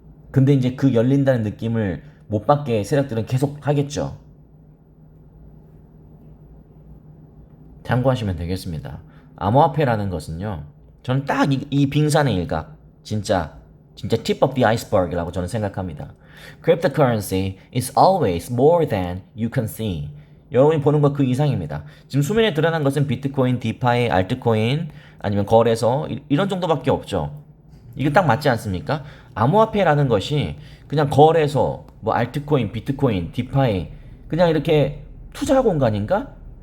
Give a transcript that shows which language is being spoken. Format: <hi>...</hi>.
<ko>근데 이제 그 열린다는 느낌을 못 받게 세력들은 계속 하겠죠. 참고하시면 되겠습니다. 암호화폐라는 것은요, 저는 딱 이 빙산의 일각, 진짜</ko> <en>tip of the iceberg</en> <ko>이라고 저는 생각합니다.</ko> <en>Cryptocurrency is always more than you can see.</en> <ko>여러분이 보는 것 그 이상입니다. 지금 수면에 드러난 것은 비트코인, 디파이, 알트코인, 아니면 거래소, 이런 정도밖에 없죠. 이게 딱 맞지 않습니까? 암호화폐라는 것이 그냥 거래소, 뭐 알트코인, 비트코인, 디파이, 그냥 이렇게 투자 공간인가?</ko>